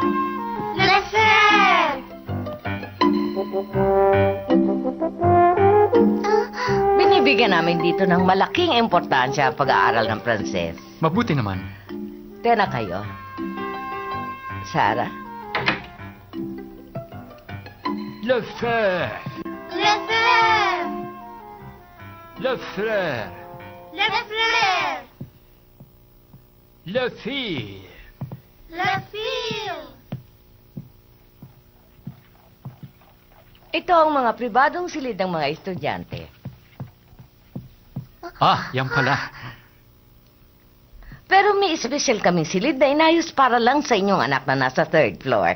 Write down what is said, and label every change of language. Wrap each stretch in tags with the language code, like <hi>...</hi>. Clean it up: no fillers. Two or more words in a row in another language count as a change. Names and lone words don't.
<tl>Binibigyan namin dito ng malaking importansya ang pag-aaral ng Pranses. Mabuti naman. Tena kayo. Sarah?</tl> <fr>Le Fleur. Le Fleur. Le Fille.</fr> <tl>Ito ang mga pribadong silid ng mga estudyante. Yan pala. Pero may espesyal kaming silid na inayos para lang sa inyong anak na nasa</tl> <en>third floor.</en>